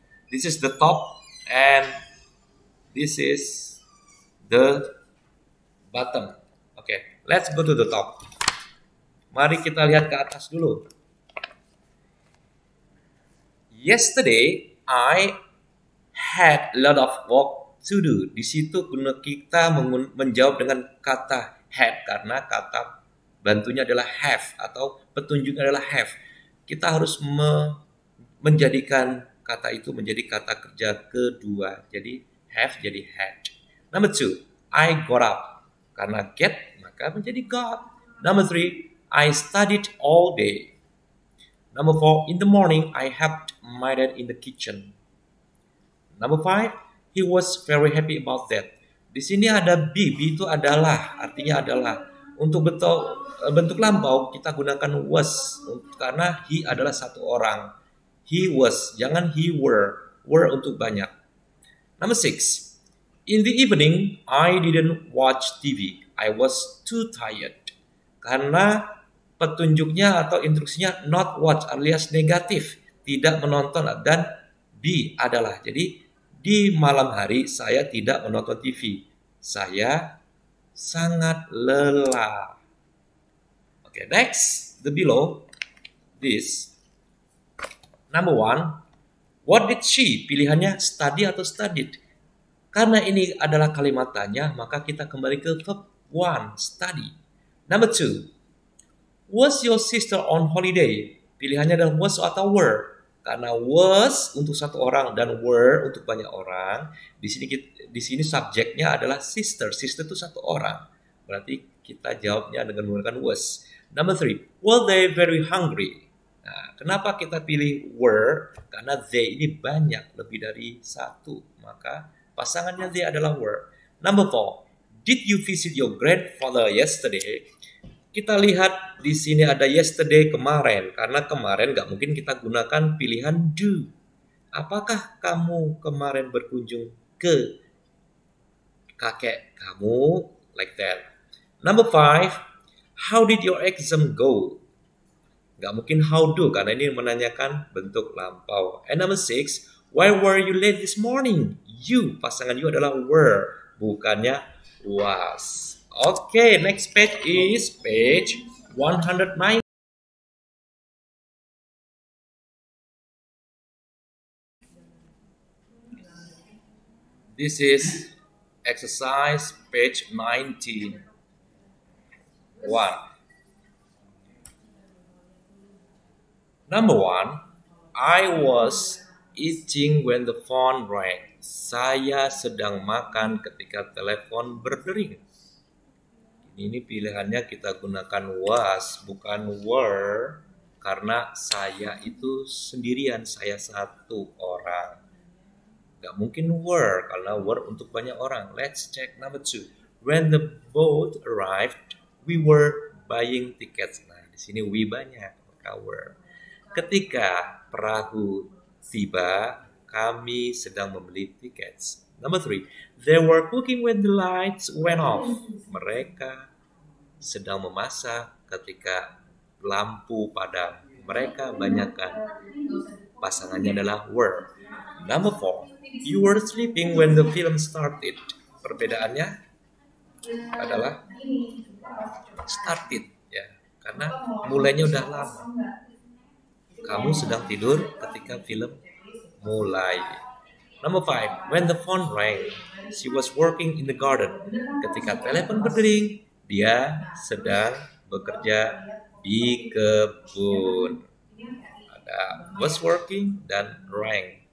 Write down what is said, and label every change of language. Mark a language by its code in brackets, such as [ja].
[en] This is the top, and this is the bottom. Okay, let's go to the top. [id] Mari kita lihat ke atas dulu. [en] Yesterday, I had a lot of work to do. [id] Di situ kita menjawab dengan kata had karena kata bantunya adalah have atau petunjuknya adalah have. Kita harus menjadikan kata itu menjadi kata kerja kedua. Jadi have jadi had. [en] Number 2, I got up. [id] Karena get maka menjadi got. [en] Number 3, I studied all day. Number 4, in the morning I helped my dad in the kitchen. Number 5, he was very happy about that. [id] Di sini ada be itu adalah, artinya adalah. Untuk bentuk lampau kita gunakan was karena he adalah satu orang. [en] He was, [id] jangan [en] he were. Were [id] untuk banyak. [en] Number 6, in the evening I didn't watch TV. I was too tired. [id] Karena petunjuknya atau instruksinya not watch alias negatif, tidak menonton, dan be adalah. Jadi di malam hari saya tidak menonton TV. Saya sangat lelah. [en] Okay, next, the below this. Number 1, what did she? [id] Pilihannya study atau studied. Karena ini adalah kalimat tanya, maka kita kembali ke verb 1, study. [en] Number 2, was your sister on holiday? [id] Pilihannya adalah was atau were. Karena was untuk satu orang dan were untuk banyak orang. Di sini subjeknya adalah sister. Sister itu satu orang. Berarti kita jawabnya dengan menggunakan was. [en] Number 3, were they very hungry? [id] Nah, kenapa kita pilih were? Karena they ini banyak, lebih dari satu. Maka pasangannya they adalah were. [en] Number 4, did you visit your grandfather yesterday? [id] Kita lihat di sini ada yesterday kemarin, karena kemarin nggak mungkin kita gunakan pilihan do. Apakah kamu kemarin berkunjung ke kakek kamu? [en] Like that. Number 5, how did your exam go? [id] Nggak mungkin how do, karena ini menanyakan bentuk lampau. [en] And number 6, why were you late this morning? [id] You, pasangan you adalah were, bukannya was. [en] Okay, next page is page 109. This is exercise page 19. 1. Number 1, I was eating when the phone rang. [id] Saya sedang makan ketika telepon berdering. Ini pilihannya kita gunakan was, bukan were, karena saya itu sendirian, saya satu orang. Gak mungkin were, karena were untuk banyak orang. [en] Let's check number 2. When the boat arrived, we were buying tickets. [id] Nah, di sini we banyak, maka were. Ketika perahu tiba, kami sedang membeli tiket. [en] Number 3, they were cooking when the lights went off. [id] Mereka sedang memasak ketika lampu padam. Mereka banyakkan. Pasangannya adalah were. [en] Number 4, you were sleeping when the film started. [id] Perbedaannya adalah started, ya, karena mulainya udah lama. Kamu sedang tidur ketika film mulai. [en] Number 5, when the phone rang, she was working in the garden. [id] Ketika telepon berdering, dia sedang bekerja di kebun. Ada was working dan rang.